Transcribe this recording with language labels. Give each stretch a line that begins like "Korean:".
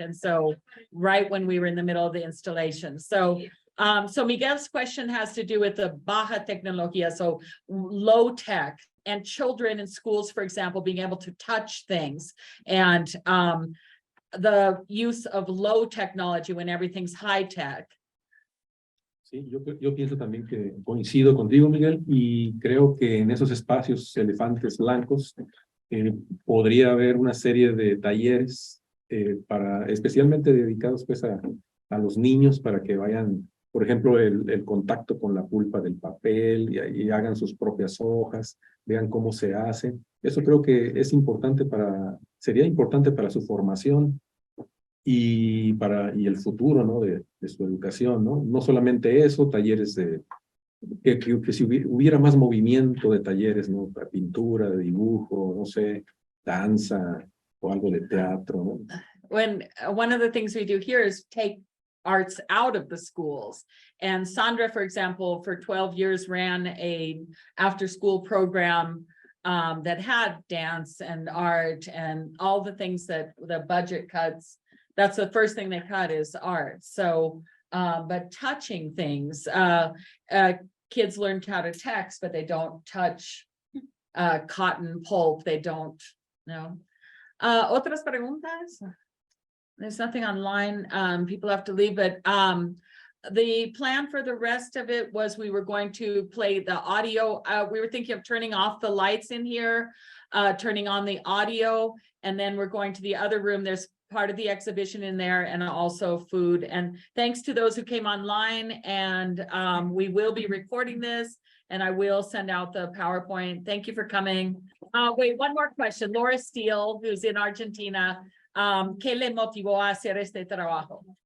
English: And so right when we were in the middle of the installation. So Miguel's question has to do with the baja tecnología, so low tech, and children in schools, for example, being able to touch things, and the use of low technology when everything's high tech.
Spanish: Sí, yo pienso también que coincido contigo, Miguel, y creo que en esos espacios elefantes blancos podría haber una serie de talleres especialmente dedicados pues a los niños para que vayan, por ejemplo, el contacto con la pulpa del papel y hagan sus propias hojas, vean cómo se hace. Eso creo que es importante sería importante para su formación y el futuro, ¿no? de su educación, ¿no? No solamente eso, talleres que si hubiera más movimiento de talleres, ¿no? Para pintura, de dibujo, no sé, danza o algo de teatro, ¿no?
English: When one of the things we do here is take arts out of the schools. And Sandra, for example, for 12 years ran a after-school program that had dance and art and all the things that the budget cuts. That's the first thing they cut is art. So, but touching things, kids learned how to text, but they don't touch cotton pulp. They don't, no.
Spanish: Otras preguntas?
English: There's nothing online. People have to leave, but the plan for the rest of it was we were going to play the audio. We were thinking of turning off the lights in here, turning on the audio, and then we're going to the other room. There's part of the exhibition in there and also food. And thanks to those who came online, and we will be recording this and I will send out the PowerPoint. Thank you for coming. Wait, one more question. Laura Steele, who's in Argentina.
Spanish: ¿Qué le motivó a hacer este trabajo?